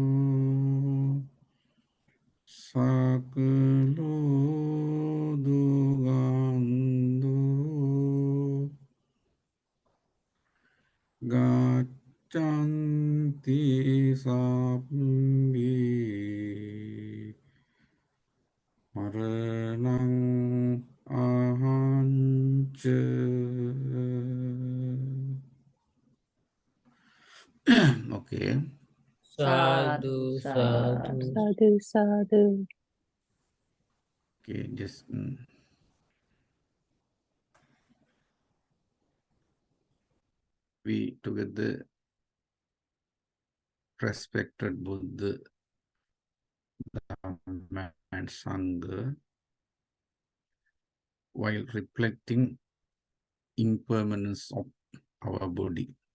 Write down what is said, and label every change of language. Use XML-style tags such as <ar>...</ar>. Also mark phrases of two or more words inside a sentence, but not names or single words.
<pi>Sakalo Dugando Gaccanti Sabbi Maranang Ahanca.</pi> <en>Okay.</en> <pi>Sadhu, sadhu. Sadhu, sadhu.</pi> <en>Okay, just we together respected Buddha, Dhamma, and Sangha while reflecting impermanence of our body.</en>